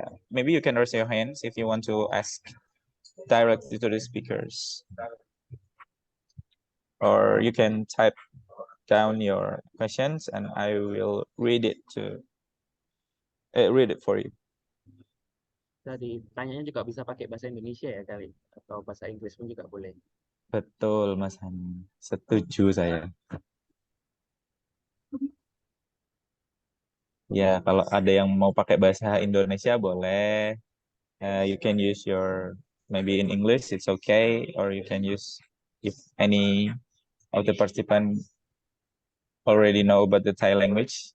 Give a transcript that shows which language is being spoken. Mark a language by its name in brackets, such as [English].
[English] Maybe you can raise your hands if you want to ask directly to the speakers, or you can type down your questions and I will read it for you. [Indonesian] Tadi tanyanya juga bisa pakai bahasa Indonesia ya kali, atau bahasa Inggris pun juga boleh. Betul Mas Hani, setuju saya. Ya, kalau ada yang mau pakai bahasa Indonesia boleh. [English] You can use your maybe in English, it's okay, or you can use if any of the participant already know about the Thai language.